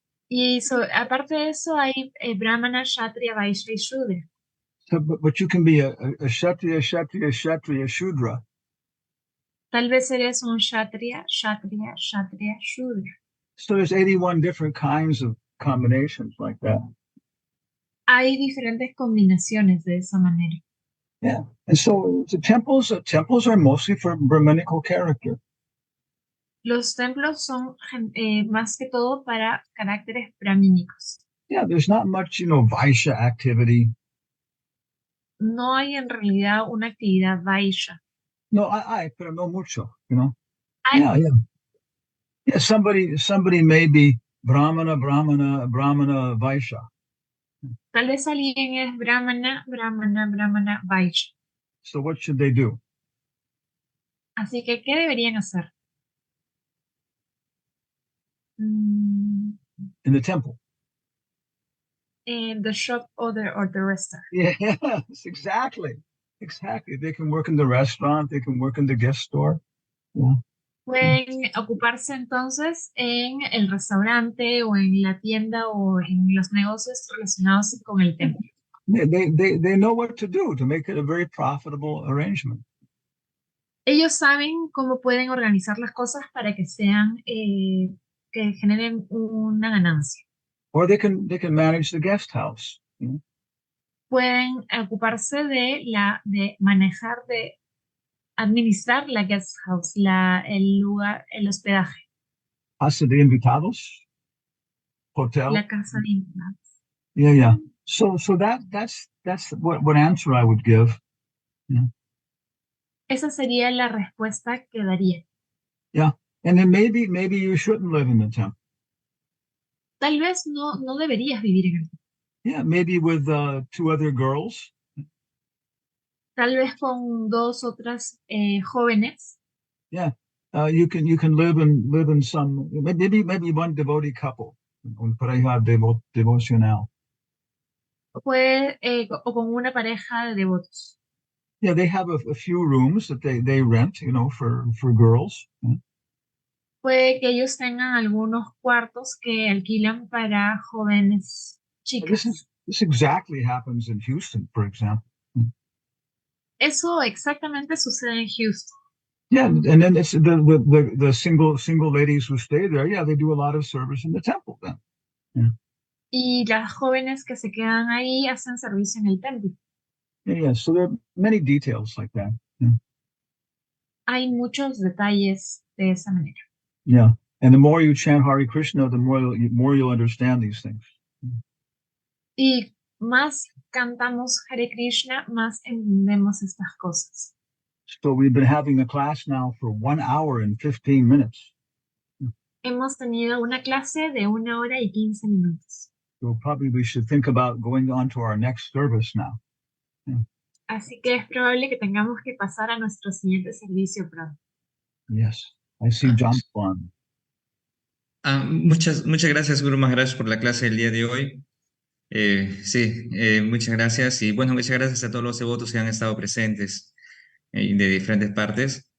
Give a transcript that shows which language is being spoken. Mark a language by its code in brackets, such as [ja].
[es] Y aparte de eso hay Brahmana, Kshatriya, Vaishya y Shudra. [en] So, but you can be a Kshatriya, Shudra. [es] Tal vez eres un Kshatriya, Shudra. [en] So there's 81 different kinds of combinations like that. [es] Hay diferentes combinaciones de esa manera. [en] Yeah, and so the temples are mostly for Brahminical character. [es] Los templos son más que todo para caracteres brahmínicos. [en] Yeah, there's not much, Vaishya activity. [es] No hay en realidad una actividad Vaishya. No, pero no mucho, Hay. [en] Yeah, somebody may be Brahmana, Vaishya. [es] Tal vez alguien es Brahmana, Vaishya. [en] So what should they do? [es] Así que, ¿qué deberían hacer? [en] In the temple. In the shop or the restaurant. Yes, exactly. They can work in the restaurant, they can work in the gift store. Yeah. [es] Pueden ocuparse entonces en el restaurante o en la tienda o en los negocios relacionados con el templo. [en] They know what to do to make it a very profitable arrangement. [es] Ellos saben cómo pueden organizar las cosas para que sean que generen una ganancia. [en] Or they can manage the guest house. [es] Pueden ocuparse de manejar, de administrar la [en] guest house, [es] el lugar, el hospedaje. Casa de invitados, hotel. La casa de invitados. [en] Yeah. So that's what answer I would give. Yeah. [es] Esa sería la respuesta que daría. [en] Yeah, and then maybe you shouldn't live in the temple. [es] Tal vez no deberías vivir en el templo. [en] Yeah, maybe with 2 other girls. [es] Tal vez con 2 otras jóvenes. [en] Yeah, you can live in some maybe one devotee couple, [es] un pareja devocional. O con una pareja de devotos. [en] Yeah, they have a few rooms that they rent, for girls. Yeah. [es] Puede que ellos tengan algunos cuartos que alquilan para jóvenes chicas. [en] This exactly happens in Houston, for example. [es] Eso exactamente sucede en Houston. [en] Yeah, and then it's the single ladies who stay there. Yeah, they do a lot of service in the temple then. Yeah. [es] Y las jóvenes que se quedan ahí hacen servicio en el templo. [en] Yeah. So there are many details like that. Yeah. [es] Hay muchos detalles de esa manera. [en] Yeah, and the more you chant Hare Krishna, the more you'll understand these things. [es] Y más cantamos Hare Krishna, más entendemos estas cosas. [en] So we've been having a class now for 1 hour and 15 minutes. [es] Hemos tenido una clase de 1 hora y 15 minutos. [en] So probably we should think about going on to our next service now. Yeah. [es] Así que es probable que tengamos que pasar a nuestro siguiente servicio pronto. [en] Yes, I see John Juan. [es] Muchas gracias, Guru Maharaj, por la clase del día de hoy. Sí, muchas gracias. Y bueno, muchas gracias a todos los devotos que han estado presentes de diferentes partes.